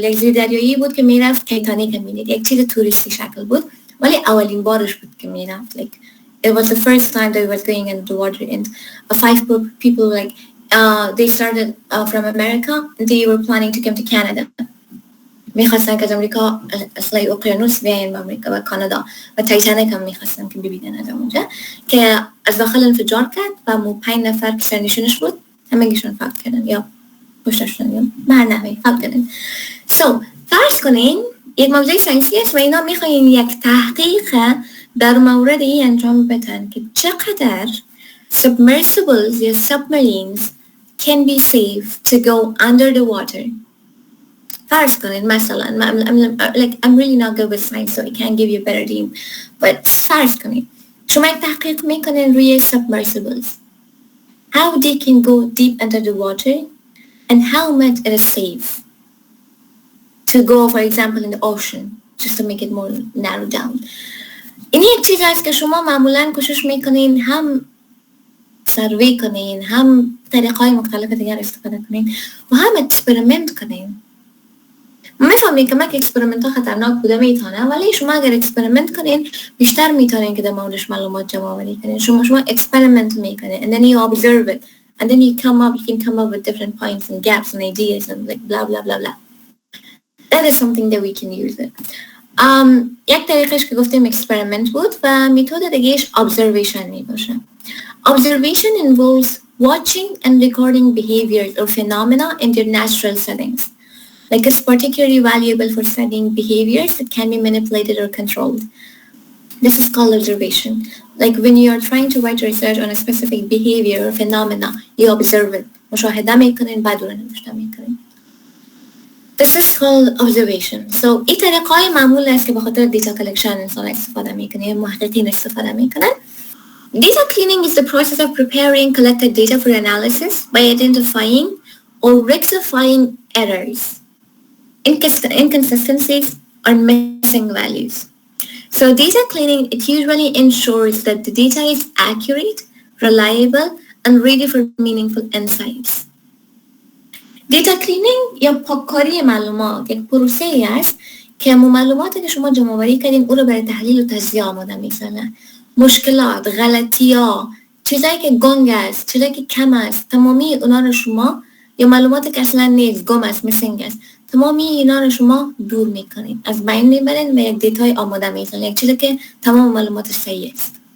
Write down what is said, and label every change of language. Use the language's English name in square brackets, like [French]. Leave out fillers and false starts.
[Persian] یک زیردریایی بود که میرفت تایتانیک میدید. یک چیز توریستی شکل بود. ولی اولین بارش بود که میرفت. [English] It was the first time that he was going into the water and 5 people they started from America. They were planning to come to Canada. [Persian] میخواستن که از امریکا اصلای اقیانوس بیاین به امریکا و کانادا و تایتانیک هم میخواستن که ببینن از اونجا که از داخل انفجار کرد و مو 5 نفر که سرنشینش بود همگیشون فوت کردن یا کشتشون یا بر نحوی فوت کردن. فرض کنین یک موضوع ساینسی است و اینا میخواین یک تحقیق در مورد این انجام بدن که چقدر submersibles یا submarines [English] can be safe to go under the water. [Persian] فرض کنین مثلا [English] I'm really not good with science so I can't give you a better name but [Persian] فرض کنین شما یک تحقیق میکنین روی [English] submersibles, how they can go deep under the water and how much it is safe to go for example in the ocean just to make it more narrow down. [Persian] این یک چیز هست که شما معمولا کوشش میکنین هم سروی کنین هم طریقهای مختلف دیگر استفاده کنین و هم اکسپریمنت کنین. میفهمین که مک اکسپریمنت ها خطرناک بوده میتونه ولی شما اگر اکسپریمنت کنین بیشتر میتونین که در موردش معلومات جمع آوری کنین. شما اکسپریمنت میکنین [English] and then you observe it and then you can come up with different points and gaps and ideas and like blah blah blah blah. That is something that we can use it. [Persian] یک طریقش که گفتیم اکسپریمنت بود و متد دیگهش observation میباشه. [English] Observation involves watching and recording behaviors or phenomena in their natural settings. Like it's particularly valuable for studying behaviors that can be manipulated or controlled. This is called observation. Like when you are trying to write research on a specific behavior or phenomena, you observe it. [Persian] مشاهده میکنین بعد اون نوشته میکنین. [English] This is called observation. [Persian] So این طریقای معمول است که به خاطر دیتا کلکشن انسان استفاده میکنه، محققین استفاده میکنن. [English] Data cleaning is the process of preparing collected data for analysis by identifying or rectifying errors, inconsistencies, or missing values. So data cleaning, it usually ensures that the data is accurate, reliable, and ready for meaningful insights. [Persian] Data cleaning یا پاککاری معلومات یک پروسه ای است که معلوماتی که شما جمع آوری کردین او رو برای تحلیل و تجزیه آماده می‌سازه. مشکلات، غلطی‌ها، چیزایی که گنگ است، چیزایی که کم است، تمامی اونا رو شما یا معلوماتی که اصلا نیست، گم است، میسینگ است، تمامی اینا رو شما دور میکنین، از بین میبرین و یک دیتای آماده میسازین، یک چیزی که تمام معلوماتش صحیح است.